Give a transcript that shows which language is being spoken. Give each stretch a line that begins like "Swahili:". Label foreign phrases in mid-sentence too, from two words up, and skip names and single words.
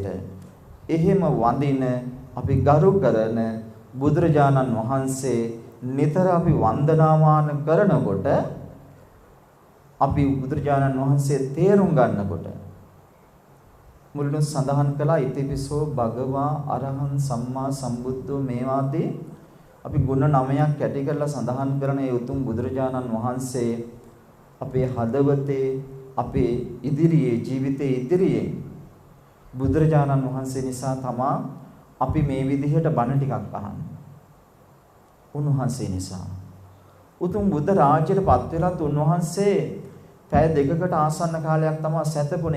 Sinhala: එහෙම වඳින අපි ගරු කරන බුදුරජාණන් වහන්සේ නිතර අපි වන්දනාමාන කරනකොට අපි බුදුරජාණන් වහන්සේ තේරුම් ගන්නකොට මුලින් සඳහන් කළා
Pali: ඉතිපිසෝ භගවා අරහං සම්මා සම්බුද්ධෝ
Sinhala: මේවාදී අපි ගුණ 9ක් ඇති කරලා සඳහන් කරන ඒ උතුම් බුදුරජාණන් වහන්සේ අපේ හදවතේ අපේ ඉදිරියේ ජීවිතයේ ඉදිරියේ බුදුරජාණන් වහන්සේ නිසා තමා අපි මේ විදිහට බණ ටිකක් අහන්නේ. උන්වහන්සේ නිසා උතුම් බුද්ධ රාජ්‍යයට පත් වෙලත් උන්වහන්සේ පැය දෙකකට ආසන්න කාලයක් තමයි සැතපුණේ.